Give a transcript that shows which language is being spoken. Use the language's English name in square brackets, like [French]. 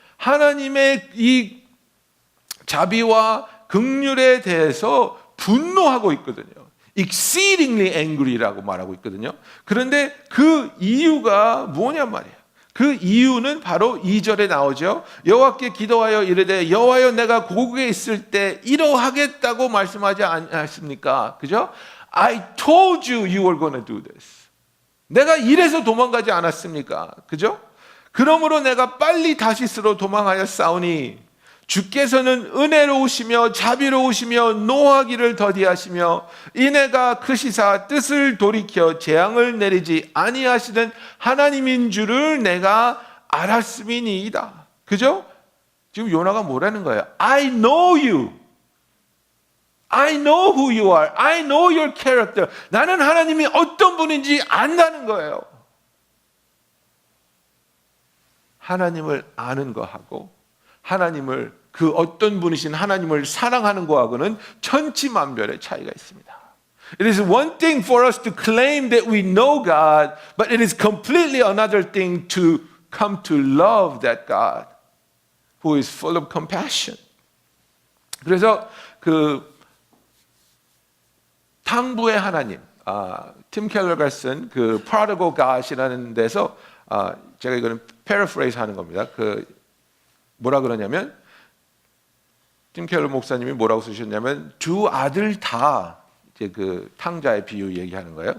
[Korean] 하나님의 이 자비와 긍휼에 대해서 분노하고 있거든요. [English] exceedingly angry [Korean] 라고 말하고 있거든요. 그런데 그 이유가 뭐냐 말이에요. 그 이유는 바로 2절에 나오죠. 여호와께 기도하여 이르되 여호와여 내가 고국에 있을 때 이러하겠다고 말씀하지 않았습니까? 그죠? [English] I told you you were going to do this. [Korean] 내가 이래서 도망가지 않았습니까? 그죠? 그러므로 내가 빨리 다시스로 도망하여 싸우니 주께서는 은혜로우시며 자비로우시며 노하기를 더디하시며 인애가 크시사 뜻을 돌이켜 재앙을 내리지 아니하시는 하나님인 줄을 내가 알았음이니이다. 그죠? 지금 요나가 뭐라는 거예요? [English] I know you. I know who you are. I know your character. [Korean] 나는 하나님이 어떤 분인지 안다는 거예요. 하나님을 아는 거하고 하나님을 그 어떤 분이신 하나님을 사랑하는 거하고는 천지만별의 차이가 있습니다. [English] It is one thing for us to claim that we know God, but it is completely another thing to come to love that God who is full of compassion. [Korean] 그래서 그 탕부의 하나님, 팀 켈러가 쓴 그 Prodigal God이라는 데서 제가 이거는 paraphrase 하는 겁니다. 그 뭐라 그러냐면 팀 켈러 목사님이 뭐라고 쓰셨냐면 두 아들 다 이제 그 탕자의 비유 얘기하는 거예요.